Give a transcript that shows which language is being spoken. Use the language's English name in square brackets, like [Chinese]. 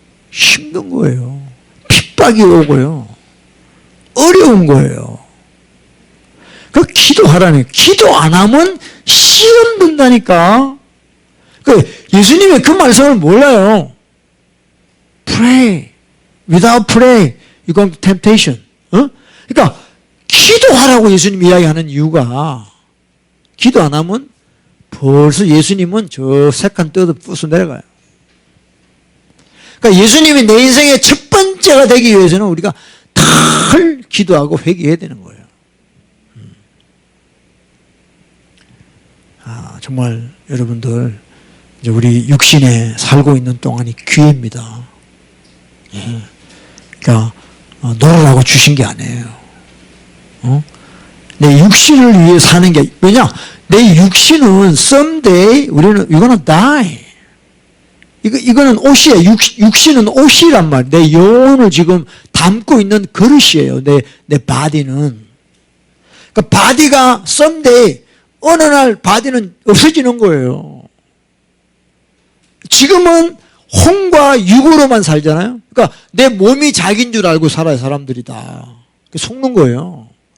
[Korean] 힘든 거예요. 핍박이 오고요. 어려운 거예요. 그 기도하라니. 기도 안 하면 시험 든다니까. 그 예수님의 그 말씀을 몰라요. [English] Pray. Without pray, you go to temptation. [Korean] 그러니까 기도하라고 예수님 이야기하는 이유가, 기도 안 하면 벌써 예수님은 저 색한 떠도 부숴 내려가요. 그러니까 예수님이 내 인생의 첫 번째가 되기 위해서는 우리가 늘 기도하고 회개해야 되는 거예요. 정말 여러분들, 이제 우리 육신에 살고 있는 동안이 기회입니다. 그러니까 놀으라고 주신 게 아니에요. 내 육신을 위해 사는 게, 왜냐? 내 육신은 [English] someday [Korean] 우리는 [English] we're gonna die. [Korean] 이거는 옷이에요. 육신은 옷이란 말. 내 영혼을 지금 담고 있는 그릇이에요. 내 바디는. 그러니까 바디가 someday 어느 날 바디는 없어지는 거예요. 지금은 혼과 육으로만 살잖아요. 그러니까 내 몸이 자기인 줄 알고 살아요, 사람들이 다. 속는 거예요.